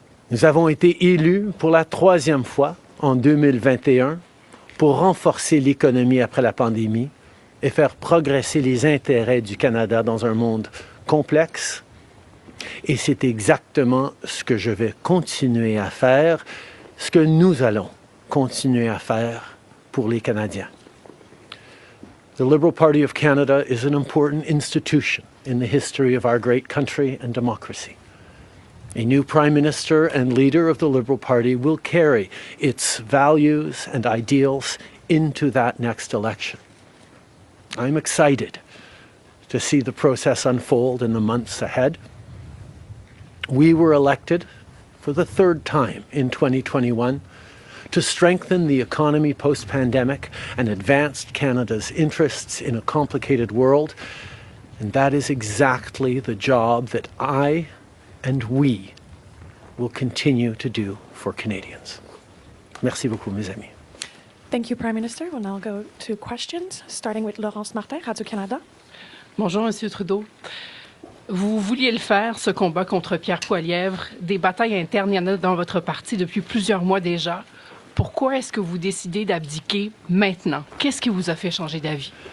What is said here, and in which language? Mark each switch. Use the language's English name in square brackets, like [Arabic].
[French] Nous avons été élus pour la 3e fois en 2021 pour renforcer l'économie après la pandémie et faire progresser les intérêts du Canada dans un monde complexe. Et c'est exactement ce que je vais continuer à faire, ce que nous allons continuer à faire pour les Canadiens. [English] The Liberal Party of Canada is an important institution in the history of our great country and democracy. A new Prime Minister and leader of the Liberal Party will carry its values and ideals into that next election. I'm excited to see the process unfold in the months ahead. We were elected for the 3rd time in 2021 to strengthen the economy post-pandemic and advance Canada's interests in a complicated world. And that is exactly the job that I and we will continue to do for Canadians. [French] Merci beaucoup, mes amis. [English] Thank you, Prime Minister. We'll now go to questions, starting with Laurence Martin, Radio-Canada. [French] Bonjour, Monsieur Trudeau. Vous vouliez le faire, ce combat contre Pierre Poilievre. Des batailles internes, il y en a dans votre parti depuis plusieurs mois déjà. Pourquoi est-ce que vous décidez d'abdiquer maintenant? Qu'est-ce qui vous a fait changer d'avis?